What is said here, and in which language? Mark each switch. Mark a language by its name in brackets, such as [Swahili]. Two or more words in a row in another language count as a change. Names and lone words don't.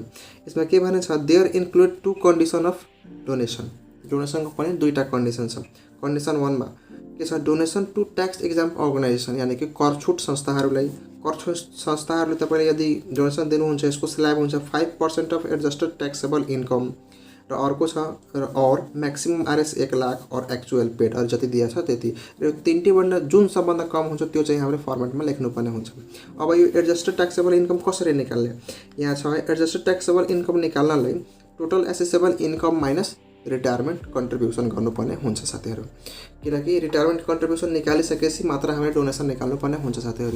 [Nepali] यसमा के भनेछ, [English] there include 2 condition of [Nepali] डोनेसनको पनि दुईटा कन्डिसन छ। कन्डिसन 1 मा के छ, [English] donation to tax exempt organization [Hindi] यानि कि [Nepali] कर छुट संस्थाहरूले तपाईले यदि डोनेसन दिनुहुन्छ यसको स्ल्याब हुन्छ [English] 5% of adjusted taxable income [Nepali] र अर्को छ और [English] maximum Rs [Nepali] 1 लाख और [English] actual paid [Nepali] और जति दिया छ त्यति। र तीनटैभन्दा जुन सबभन्दा कम हुन्छ त्यो चाहिँ हाम्रो फर्मेटमा लेख्नुपर्ने हुन्छ। अब यो [English] adjusted taxable income [Nepali] कसरी निकाल्ने, यहाँ छ [English] adjusted taxable income [Nepali] निकाल्नलाई [English] total assessable income minus retirement contribution [Nepali] गर्नुपर्ने हुन्छ साथीहरू। किनकि [English] retirement contribution [Nepali] निकालिसकेपछि मात्र हामीले डोनेसन निकाल्नुपर्ने हुन्छ साथीहरू।